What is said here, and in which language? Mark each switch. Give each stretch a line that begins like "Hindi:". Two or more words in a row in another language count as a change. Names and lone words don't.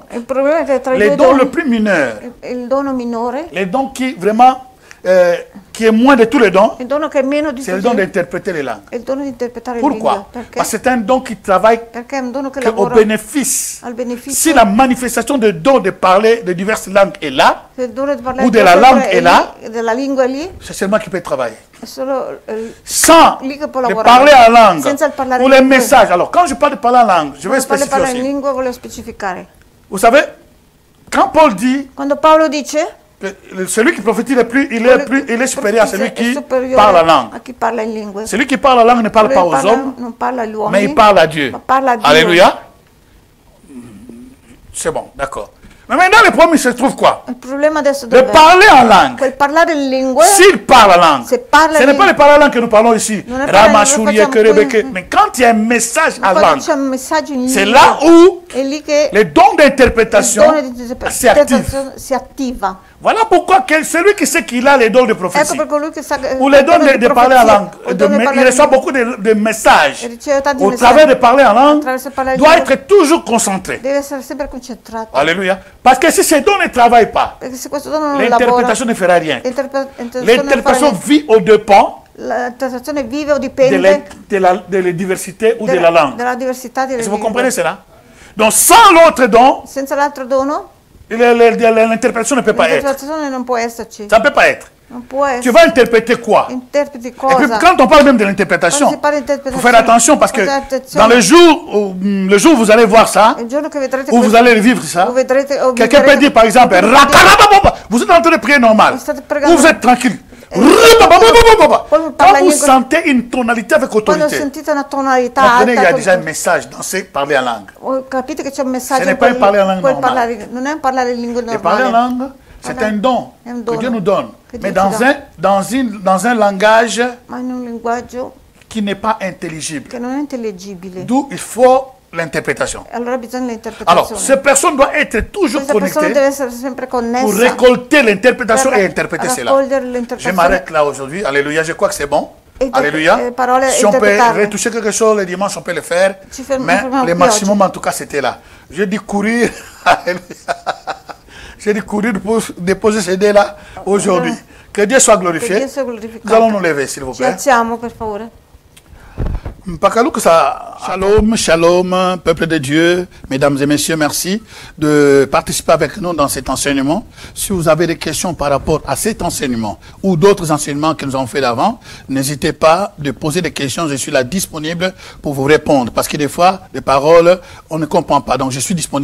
Italian: Il problema è che tra i
French: les
Italian: due
French: dons
Italian: doni,
French: le plus mineurs,
Italian: il dono minore,
French: les dons qui vraiment, qui est moins de tous les dons,
Italian: il dono che è meno di
French: c'est le
Italian: tutti,
French: don d'interpréter les langues.
Italian: è il dono di interpretare le lingue.
French: Pourquoi?
Italian: Perché?
French: Parce que c'est un don qui travaille
Italian: Perché è un dono che
French: que au
Italian: lavora
French: bénéfice.
Italian: al beneficio.
French: Si la manifestation de don de parler de diverses langues est là,
Italian: Se il dono di parlare
French: ou
Italian: di della altre
French: langue
Italian: lingue è là, lì, della lingua è lì,
French: c'est seulement qui peut travailler.
Italian: è solo
French: Sans
Italian: lì che può
French: de
Italian: lavorare.
French: parler en langue
Italian: Senza il parlare
French: ou
Italian: in
French: les
Italian: lingue.
French: messages. Alors, quand je parle de parler en langue, je vais
Italian: Quando
French: spécifier
Italian: parla in
French: aussi.
Italian: lingua volevo specificare.
French: Vous savez, quand Paul dit
Italian: Quando Paolo dice
French: que celui qui prophétise il est supérieur à celui qui
Italian: superiore
French: parle en langue.
Italian: a chi parla in lingue.
French: Celui qui parle en langue ne parle pas
Italian: Lui
French: aux hommes,
Italian: non parla agli
French: mais
Italian: uomini,
French: il parle à Dieu.
Italian: ma parla a Dio.
French: Alléluia. C'est bon, d'accord. Mais maintenant, le problème se trouve quoi?
Italian: Il problema adesso
French: De
Italian: dov'è?
French: parler en langue.
Italian: Quel parlare in lingue,
French: S'il parle en langue,
Italian: Se parla
French: ce n'est
Italian: in-
French: pas le parler en langue que nous parlons ici.
Italian: Non è parlare in Ramachourie, lingua, facciamo Kerebeke. qui.
French: Mais quand il y a un message en
Italian: quando
French: langue,
Italian: c'è un messaggio in
French: c'est
Italian: lingua,
French: là où
Italian: è lì che
French: le don
Italian: il
French: d'interprétation
Italian: dono di
French: s'active.
Italian: si attiva.
French: Voilà pourquoi celui qui sait qu'il a les dons de
Italian: Ecco
French: prophétie,
Italian: per colui che sa
French: ou les dons de parler en langue, il reçoit langue, beaucoup de messages
Italian: riceve tanti
French: au
Italian: messaggi,
French: travers de parler en langue,
Italian: attraverso parlare in
French: doit
Italian: lingua,
French: être toujours concentré.
Italian: deve essere sempre concentrato.
French: Alléluia. Parce que si ces dons ne travaillent pas,
Italian: Perché se questo dono non lavora,
French: l'interprétation ne fera rien.
Italian: l'interpretazione
French: L'interprétation vit au dépens
Italian: l'interpretazione vive o
French: de
Italian: dipende
French: la diversité ou de la langue.
Italian: della diversità delle
French: Est-ce que vous
Italian: lingue.
French: comprenez cela? Donc sans l'autre don,
Italian: Senza l'altro dono,
French: l'interprétation ne peut pas être.
Italian: l'interpretazione non può esserci.
French: Ça ne peut pas être.
Italian: Non può
French: Tu
Italian: essere.
French: vas interpréter quoi?
Italian: Interpreti
French: Et puis
Italian: cosa?
French: quand on parle même de l'interprétation,
Italian: Quando si parla di
French: il faut
Italian: interpretazione,
French: faire attention parce que
Italian: fate attenzione.
French: dans le jour où vous allez voir ça,
Italian: Il giorno che vedrete
French: où vous
Italian: questo,
French: allez vivre ça,
Italian: o vedrete, o
French: quelqu'un peut
Italian: vivrete-
French: dire par exemple, Rakarababa, vous êtes en train de prier normal,
Italian: Vous state pregando.
French: ou vous êtes tranquille.
Italian: Quando
French: Quand
Italian: parla
French: vous
Italian: in lingua-
French: sentez une tonalité avec
Italian: Quando
French: autorité,
Italian: sentite una tonalità
French: comprenez, il y a
Italian: alta,
French: déjà un message dans ce parler en langue.
Italian: capite che c'è un messaggio.
French: Ce n'est pas un parler en langue
Italian: quel normale. parlare- non è un parlare in lingua
French: Et parler en
Italian: normale.
French: langue, c'est un don
Italian: È un
French: que
Italian: dono
French: Dieu nous donne,
Italian: che
French: mais
Italian: Dio ci dà.
French: dans un langage
Italian: Ma in un linguaggio
French: qui n'est pas intelligible.
Italian: che non è intellegibile.
French: D'où il faut l'interprétation.
Italian: Allora bisogna
French: Alors,
Italian: l'interpretazione.
French: cette personne doit être toujours
Italian: Questa persona
French: connectée
Italian: deve essere sempre
French: pour
Italian: connessa
French: récolter l'interprétation
Italian: per
French: et interpréter cela.
Italian: raccogliere
French: Je
Italian: l'interpretazione.
French: m'arrête là aujourd'hui. Alléluia, je crois que c'est bon. Et
Italian: Alléluia.
French: parole Si on peut
Italian: interpretarle.
French: retoucher quelque chose le dimanche, on peut le faire.
Italian: Ci fermiamo
French: Mais
Italian: qui
French: le maximum,
Italian: oggi.
French: en tout cas, c'était là. J'ai dit courir. Alléluia. J'ai dit courir pour déposer ces dés-là aujourd'hui. Que Dieu soit
Italian: Che
French: glorifié.
Italian: Dio sia
French: Nous allons
Italian: glorificato.
French: nous lever, s'il vous
Italian: Ci
French: plaît.
Italian: alziamo per favore.
French: Shalom, shalom, peuple de Dieu, mesdames et messieurs, merci de participer avec nous dans cet enseignement. Si vous avez des questions par rapport à cet enseignement ou d'autres enseignements que nous avons fait d'avant, n'hésitez pas de poser des questions. Je suis là disponible pour vous répondre parce que des fois, les paroles, on ne comprend pas. Donc, je suis disponible.